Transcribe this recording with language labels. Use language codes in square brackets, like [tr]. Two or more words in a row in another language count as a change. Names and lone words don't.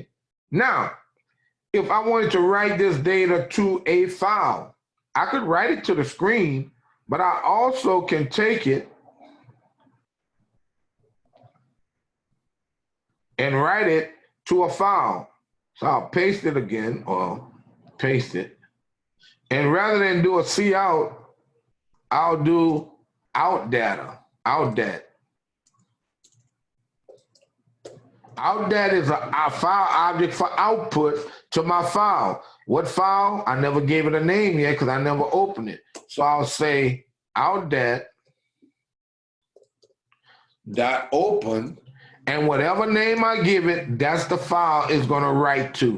[en] Now, if I wanted to write this data to a file, I could write it to the screen, but I also can take it and write it to a file. So I'll paste it again, or paste it. And rather than do a cout, I'll do outdata, outdat. Outdat is a file object for output to my file. What file? I never gave it a name yet because I never opened it. So I'll say outdat dot open, and whatever name I give it, that's the file it's going to write to.